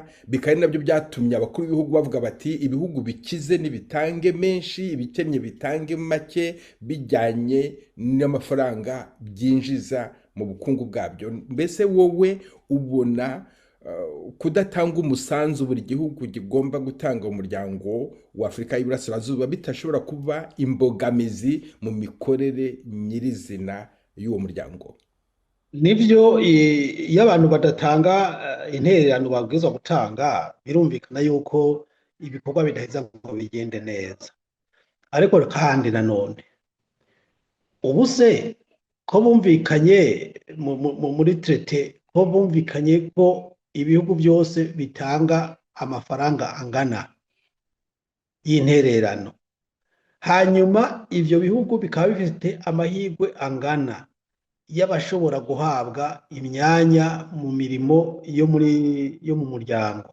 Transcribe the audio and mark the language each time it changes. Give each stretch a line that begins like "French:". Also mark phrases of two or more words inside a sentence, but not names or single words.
Kinyarwanda: Bikari nabyo byatumye abakuru b'ibihugu bavuga bati ibihugu bikize nibitange menshi, ibikennye bitange make, bijyanye n'amafaranga byinjiza mu bukungu bwabyo. Mbese wowe ubona kudatanga umusanzu buri gihugu kigomba gutanga umuryango wa Afurika y'Iburasirazuba bitashobora kuba imbogamizi mu mikorere nyirizina y'uwo muryango?
Rundi: Nivyo, iyo abantu badatanga intererano babwirizwa gutanga, birumvikana yuko ibikorwa bidaheza ngo bigende neza. Ariko kandi nanone ubuse ko bumvikanye muri traité ko bumvikanye ko ibihugu byose bitanga amafaranga angana y'intererano, hanyuma ivyo bihugu bikaba bifite amahirwe angana y'abashobora guhabwa imyanya mu mirimo yo mu muryango.